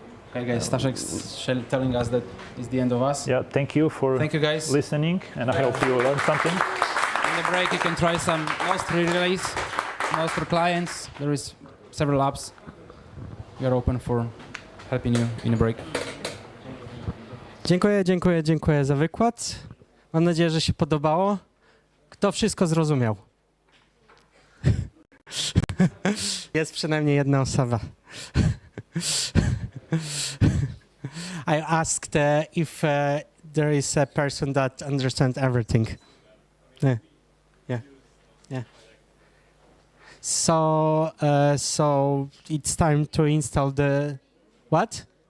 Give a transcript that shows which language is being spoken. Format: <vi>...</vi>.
<en>Okay, guys, Staszek's telling us that it's the end of us. Yeah, thank you for guys. listening, and I hope you learned something. In the break, you can try some Nostr relays, Nostr clients. There is several apps. We are open for helping you in the break.</en> <pl>Dziękuję za wykład. Mam nadzieję, że się podobało. Kto wszystko zrozumiał? Jest przynajmniej jedna osoba.</pl> <en>I asked if there is a person that understands everything. Yeah. So it's time to install the what?</en>